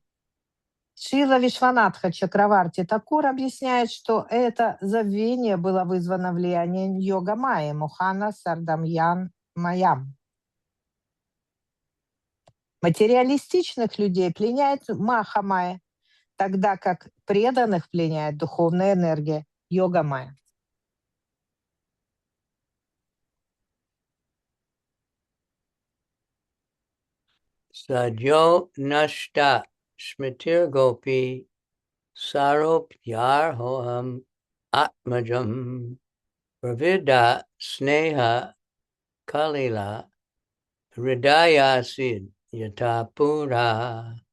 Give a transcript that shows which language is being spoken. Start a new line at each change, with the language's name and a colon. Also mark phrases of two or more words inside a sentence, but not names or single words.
Russian: Шрила Вишванатха Чакраварти Такур объясняет, что это забвение было вызвано влиянием йога-майи, Мохана Сардамьян Маям. Материалистичных людей пленяет Маха-майя, тогда как преданных пленяет духовная энергия йога-майя.
Sanskrit: सद्यो नष्ट स्मृतिर् गोपी सारोप्यार् ओहम् आत्मजम् प्रवृद्ध स्नेह कलिल हृदयासीद् यथापुरा.